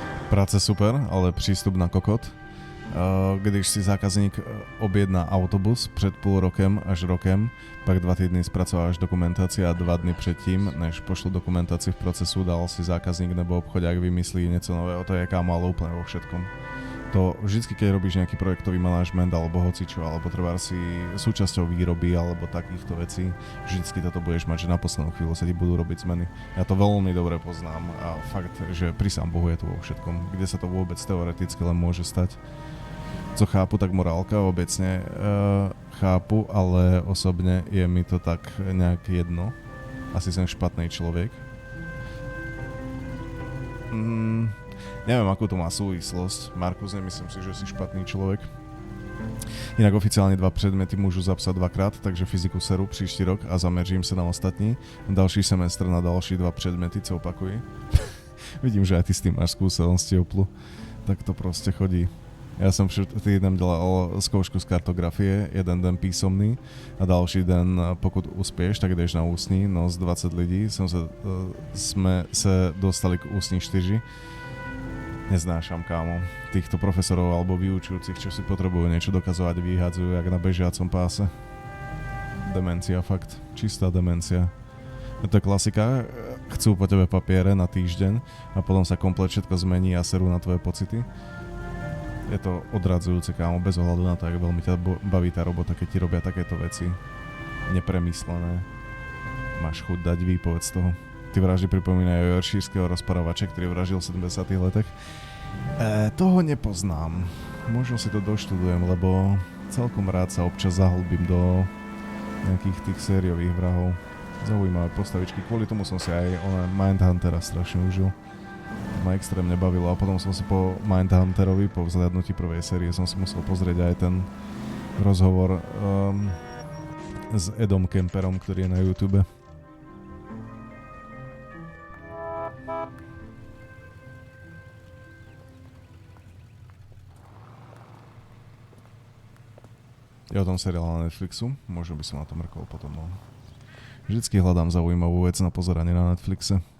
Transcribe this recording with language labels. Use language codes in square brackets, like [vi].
[cs] Práce super, ale přístup na kokot. Když si zákazník objedná autobus před půl rokem až rokem, pak 2 týdny zpracováš dokumentaci a 2 dny předtím, než pošlu dokumentaci v procesu, dal si zákazník nebo obchodák vymyslí něco nového, to je kámo, [sk] ale úplne vo všetkom. To vždycky, keď robíš nejaký projektový manažment alebo hocičo, alebo treba si súčasťou výroby alebo takýchto vecí, vždycky toto budeš mať, že na poslednú chvíľu sa ti budú robiť zmeny. Ja to veľmi dobre poznám a fakt, že prisám Bohu je to vo všetkom, kde sa to vôbec teoreticky len môže stať. [cs] Co chápu, tak morálka obecne chápu, ale osobne je mi to tak nejak jedno. [sk] Asi som špatný človek. Neviem, akú to má súvislosť. Markus, nemyslím si, že si špatný človek. Inak oficiálne 2 predmety môžu zapsať 2-krát, takže [cs] fyziku seru příští rok [sk] a zameřím sa na ostatní. [cs] Další semestr na další 2 predmety, co opakuji. [sk] Vidím, že aj ty s tým máš skúsenosti, Oplu. Tak to proste chodí. [cs] Ja som týden dělal zkoušku z kartografie, jeden den písomný a další den, pokud uspěješ, tak jdeš na ústní. No z 20 lidí sme sa dostali k ústní 4. [sk] Neznášam, kámo, týchto profesorov alebo vyučujúcich, čo si potrebujú niečo dokazovať, vyhadzujú jak na bežiacom páse. Demencia, fakt. Čistá demencia. To je klasika. Chcú po tebe papiere na týždeň a potom sa komplet všetko zmení a serú na tvoje pocity. Je to odradzujúce, kámo, bez ohľadu na to, jak veľmi ťa baví tá robota, keď ti robia takéto veci. Nepremyslené. Máš chuť dať výpoveď z toho. Ty vraždy pripomínajú yorkshírskeho rozprávače, ktorý vraždil v 70. letech. Toho nepoznám. Možno si to doštudujem, lebo celkom rád sa občas zahlbím do nejakých tých sériových vrahov. Zaujímavé postavičky. Kvôli tomu som si aj Mindhuntera strašne užil. Ma extrémne bavilo a potom som si po Mindhunterovi, po vzhľadnutí prvej série, som si musel pozrieť aj ten rozhovor s Edom Kemperom, ktorý je na YouTube. Je o tom seriál na Netflixu, možno by som na to mrkol potom. No. Vždycky hľadám zaujímavú vec na pozeranie na Netflixe.